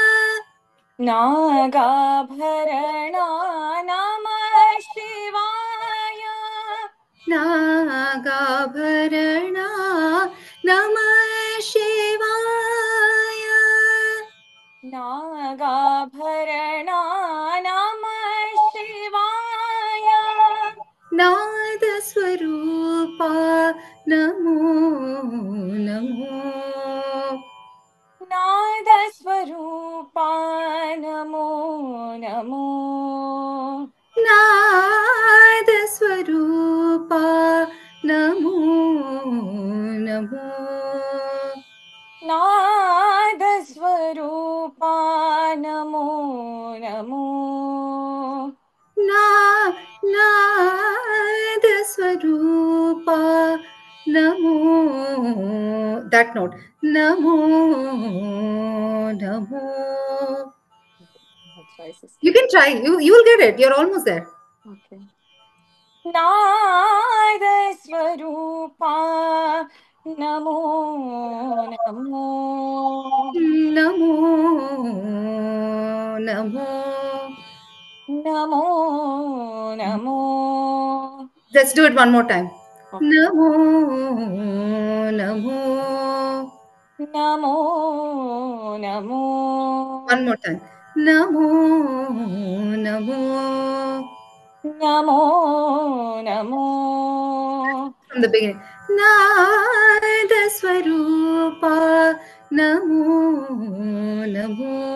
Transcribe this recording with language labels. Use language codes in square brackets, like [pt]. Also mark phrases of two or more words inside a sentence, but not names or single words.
[sa] Nagabharana, Namah Shivaya. Nagabharana, Namah Shivaya. Nagabharana, Namah Shivaya. Nadaswarupa, Namo Namo. Nadaswarupa, Namo Namo. Nadaswarupa, Namo Namo. Nadaswarupa, Namo Namo. Na Nadaswarupa, Namo. [en] That note. [sa] Namo Namo. [en] I'll try, sister. You can try. You will get it. You're almost there. [sa] Okay. Nadaswarupa, Namo Namo. Namo Namo. Namo Namo. [en] Let's do it one more time. Okay. [sa] Namo Namo. Namo Namo. [en] One more time. [sa] Namo Namo. Namo Namo. [en] From the beginning. [sa] Nadaswarupa, Namo Namo.